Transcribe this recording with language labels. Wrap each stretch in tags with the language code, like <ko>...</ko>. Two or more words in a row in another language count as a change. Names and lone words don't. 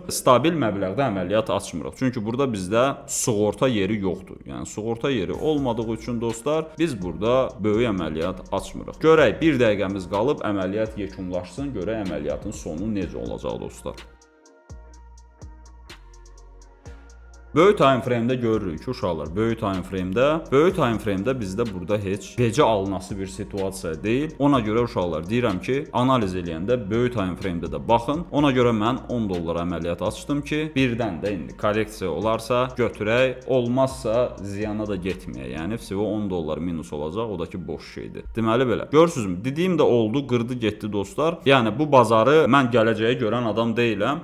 <az>Stabil məbləğdə əməliyyat açmırıq. Çünki burada bizdə sığorta yeri yoxdur. Yəni sığorta yeri olmadığı üçün dostlar, biz burada böyük əməliyyat açmırıq. Görək, 1 dəqiqəmiz qalıb əməliyyat yekunlaşsın, görək əməliyyatın sonu necə olacaq dostlar. Böyük</az> <en>time frame-</en> <az>də görürük ki, uşaqlar, böyük</az> <en>time frame-</en> <az>də bizdə burada heç gecə alınası bir situasiya deyil. Ona görə uşaqlar deyirəm ki, analiz eləyəndə böyük</az> <en>time frame-</en> <az>də də baxın. Ona görə mən 10 dollar əməliyyat açdım ki, birdən də indi korreksiya olarsa götürək, olmazsa ziyana da getməyək. Yəni всего 10 dollar minus olacaq, o da ki boş şeydir. Deməli belə. Görürsünüzmü? Dediyim də oldu, qırdı getdi dostlar. Yəni bu bazarı mən gələcəyə görən adam deyiləm.</az>